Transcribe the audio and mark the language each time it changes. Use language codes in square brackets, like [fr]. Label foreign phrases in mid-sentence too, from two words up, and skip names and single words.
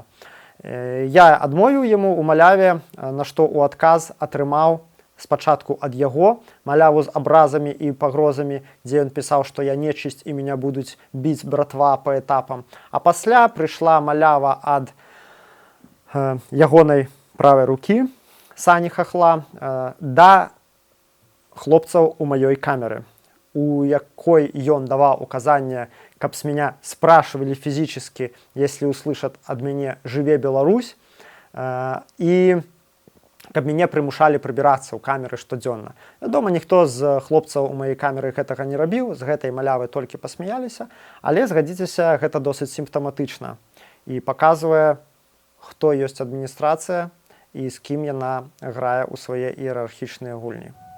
[be] Я адмовіў яму ў маляве, на што ў адказ атрымаў спачатку ад яго маляву з абразамі і пагрозамі, дзе ён пісаў, што я нечысць і мяне будуць біць братва па этапам. А пасля прыйшла малява ад ягонай правай рукі, Сані Хахла, да хлопцаў у маёй камеры, у якой ён даваў указанне, каб [ru] с меня спрашивали физически, если услышат от меня [be] «Живе Беларусь», и каб мяне прымушалі прыбірацца ў камеры штодзённа. Вядома, ніхто з хлопцаў у маёй камеры гэтага не рабіў, з гэтай малявы толькі пасмяяліся, але, згадзіцеся, гэта досыць сімптаматычна і паказвае, хто ёсць адміністрацыя і з кім яна грае ў свае іерархічныя гульні.